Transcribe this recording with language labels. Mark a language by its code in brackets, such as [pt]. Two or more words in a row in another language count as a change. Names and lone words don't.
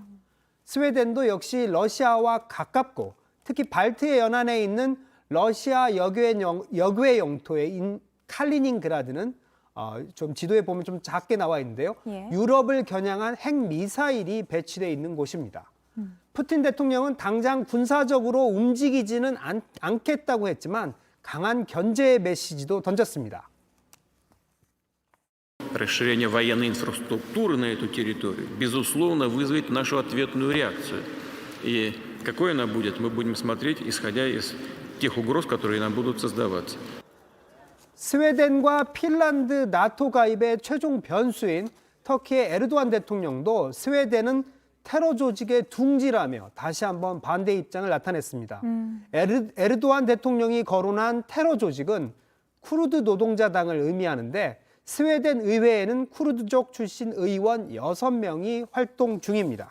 [ko] 스웨덴도 역시 러시아와 가깝고 특히 발트해 연안에 있는 러시아 역외 영토인 칼리닝그라드는 좀 지도에 보면 좀 작게 나와 있는데요. 예. 유럽을 겨냥한 핵미사일이 배치되어 있는 곳입니다. 푸틴 대통령은 당장 군사적으로 움직이지는 않겠다고 했지만 강한 견제의 메시지도 던졌습니다. [ru] Расширение военной инфраструктуры на эту территорию, безусловно, вызовет нашу ответную реакцию. И какой она будет, мы будем смотреть, исходя из тех угроз, которые нам будут создаваться. [ko] 스웨덴과 핀란드 나토 가입의 최종 변수인 터키의 에르도안 대통령도 스웨덴은 테러 조직의 둥지라며 다시 한번 반대 입장을 나타냈습니다. 에르도안 대통령이 거론한 테러 조직은 쿠르드 노동자당을 의미하는데 스웨덴 의회에는 쿠르드족 출신 의원 6명이 활동 중입니다.